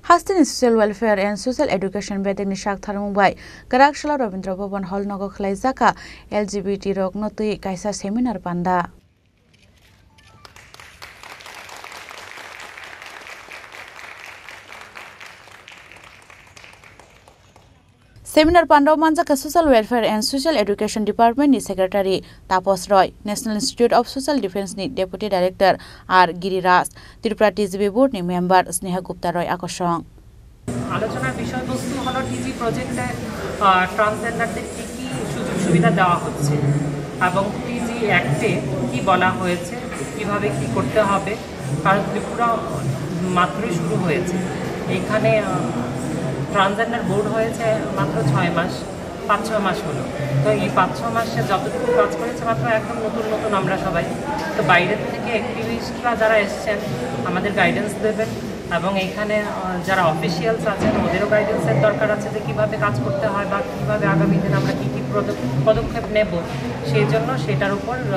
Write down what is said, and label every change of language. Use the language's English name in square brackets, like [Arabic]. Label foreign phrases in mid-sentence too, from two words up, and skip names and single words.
[Kok Borok] Hastini Social Welfare and Social Education Bedek ni Shak Tharmungbai Karakshla Rabindra Bhavan Hall Nogo Khlaijaka LGBT rok notui kaisa seminar panda. Seminar Panda Manjaka Social Welfare and Social Education Department ni Secretary Tapos Roy, National Institute of Social Defense ni Deputy Director R. Giriraj, Tripura TGB Board ni Member Sneha Gupta Roy Akosong. [Bangla] আলোচনার বিষয়বস্তু হলো [English] TG project [Bangla] ট্রান্সজেন্ডারদের কি কি সুযোগ সুবিধা দেওয়া হচ্ছে এবং [English] TG Act [Bangla] কি বলা হয়েছে কিভাবে কি করতে হবে কারণ ত্রিপুরা মাত্রই শুরু হয়েছে এখানে [English] transgender board [Bangla] হয়েছে মাত্র 6 মাস 5-6 মাস হলো তো এই 5-6 মাসে যতটুকু কাজ করেছে মাত্র একদম নতুন আমরা সবাই তো বাইরের থেকে অ্যাক্টিভিস্টরা যারা এসেছেন আমাদের গাইডেন্স দেবেন এবং এখানে যারা অফিসিয়ালস আছেন ওদেরও গাইডেন্সের দরকার আছে যে কীভাবে কাজ করতে হয় বা কীভাবে আগামী দিনে আমরা কী কী পদক্ষেপ নেব সেই জন্য সেটার উপর